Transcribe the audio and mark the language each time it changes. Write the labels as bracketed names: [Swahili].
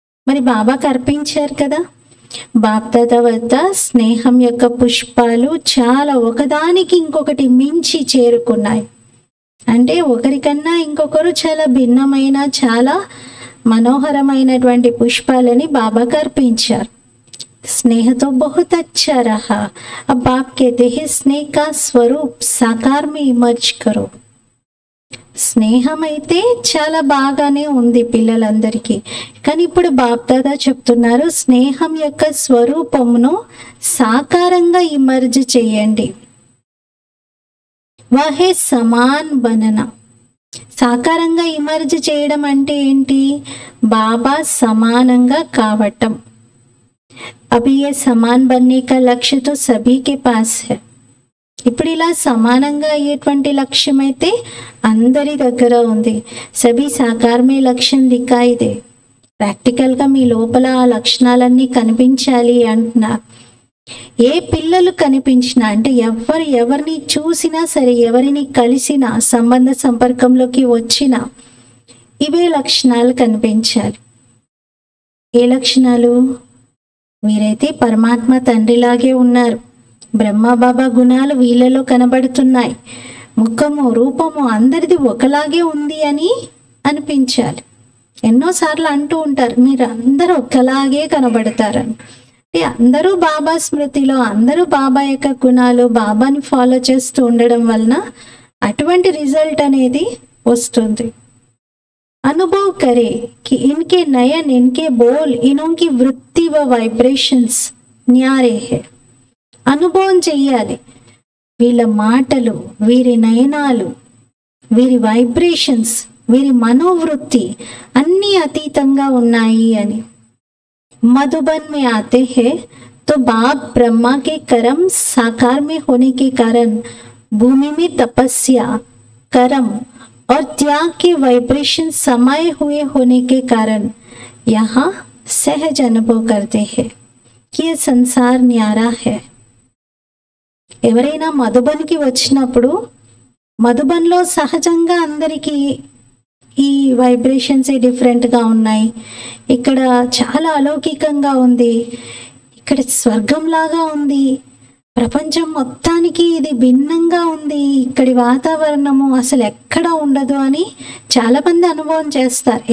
[Telugu] మరి బాబాకు అర్పించారు కదా. బాప్దాదా వద్ద స్నేహం యొక్క పుష్పాలు చాలా ఒకదానికి ఇంకొకటి మించి చేరుకున్నాయి. అంటే ఒకరికన్నా ఇంకొకరు చాలా భిన్నమైన, చాలా మనోహరమైనటువంటి పుష్పాలని బాబాకు అర్పించారు. [Hindi] स्नेह तो बहुत अच्छा रहा। अब बाप कहते हैं स्नेह का स्वरूप साकार में इमर्ज करो। [Telugu] స్నేహం అయితే చాలా బాగానే ఉంది పిల్లలందరికీ. కానీ ఇప్పుడు బాప్దాదా చెప్తున్నారు, స్నేహం యొక్క స్వరూపమును సాకారంగా ఇమర్జ్ చేయండి. [Hindi] వహే సమాన్ బనన. [Telugu] సాకారంగా ఇమర్జ్ చేయడం అంటే ఏంటి? బాబా సమానంగా కావటం. [Hindi] अभी ये समान बनने का लक्ष्य तो सभी के पास है. [Telugu] ఇప్పుడు ఇలా సమానంగా అయ్యేటువంటి లక్ష్యం అయితే అందరి దగ్గర ఉంది. [Hindi] సభీ సాకారమే లక్ష్యం దిక్కాయిదే. [Telugu] ప్రాక్టికల్గా మీ లోపల ఆ లక్షణాలన్నీ కనిపించాలి అంటున్నారు. ఏ పిల్లలు కనిపించినా అంటే ఎవరిని చూసినా సరే, ఎవరిని కలిసినా, సంబంధ సంపర్కంలోకి వచ్చినా ఇవే లక్షణాలు కనిపించాలి. ఏ లక్షణాలు? మీరైతే పరమాత్మ తండ్రిలాగే ఉన్నారు. బ్రహ్మ బాబా గుణాలు వీళ్ళలో కనబడుతున్నాయి. ముఖము రూపము అందరిది ఒకలాగే ఉంది అని అనిపించాలి. ఎన్నోసార్లు అంటూ ఉంటారు, మీరు అందరూ ఒకలాగే కనబడతారని. అంటే అందరూ బాబా స్మృతిలో, అందరూ బాబా యొక్క గుణాలు, బాబాని ఫాలో చేస్తూ ఉండడం వలన అటువంటి రిజల్ట్ అనేది వస్తుంది. [Hindi] अनुभव करे कि इनके नयन, इनके बोल, इनों की वृत्ति व वाइब्रेशंस न्यारे है. [Telugu] అనుభవం చెయ్యాలి. వీళ్ళ మాటలు, వీరి నయనాలు, వీరి వైబ్రేషన్స్, వీరి మనోవృత్తి అన్నీ అతీతంగా ఉన్నాయి అని. [Hindi] मधुबन में आते हैं तो बाप ब्रह्मा के कर्म साकार में होने के कारण भूमि में तपस्या, कर्म और त्याग के वाइब्रेशन समाये हुए होने के कारण यहाँ सहज अनुभव करते हैं कि ये संसार न्यारा है. [Telugu] ఎవరైనా మధుబన్కి వచ్చినప్పుడు మధుబన్లో సహజంగా అందరికీ ఈ వైబ్రేషన్స్ డిఫరెంట్గా ఉన్నాయి. ఇక్కడ చాలా అలౌకికంగా ఉంది, ఇక్కడ స్వర్గంలాగా ఉంది, ప్రపంచం మొత్తానికి ఇది భిన్నంగా ఉంది, ఇక్కడి వాతావరణము అసలు ఎక్కడ ఉండదు అని చాలామంది అనుభవం చేస్తారు.